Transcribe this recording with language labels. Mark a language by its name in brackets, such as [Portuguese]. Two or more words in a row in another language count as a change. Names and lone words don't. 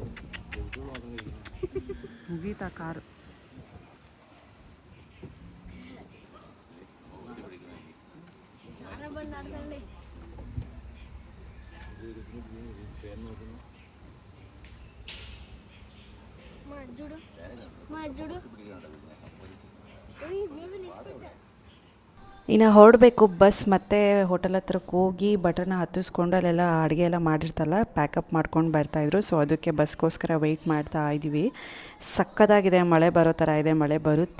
[Kannada] ಮುಗೀತಾ ಕಾರು. [Telugu] చాలా బండి ఆడతండి మా చూడు [Kannada] ಇನ್ನು ಹೊರಡಬೇಕು ಬಸ್. ಮತ್ತೆ ಹೋಟೆಲ್ ಹತ್ರಕ್ಕೆ ಹೋಗಿ ಬಟರ್ನ ಹತ್ತಿಸ್ಕೊಂಡು ಅಲ್ಲೆಲ್ಲ ಅಡುಗೆ ಎಲ್ಲ ಮಾಡಿರ್ತಾರಲ್ಲ ಪ್ಯಾಕಪ್ ಮಾಡ್ಕೊಂಡು ಬರ್ತಾಯಿದ್ರು. ಸೊ ಅದಕ್ಕೆ ಬಸ್ಗೋಸ್ಕರ ವೆಯ್ಟ್ ಮಾಡ್ತಾ ಇದ್ದೀವಿ. ಸಕ್ಕತ್ತಾಗಿದೆ, ಮಳೆ ಬರೋ ಥರ ಇದೆ, ಮಳೆ ಬರುತ್ತೆ.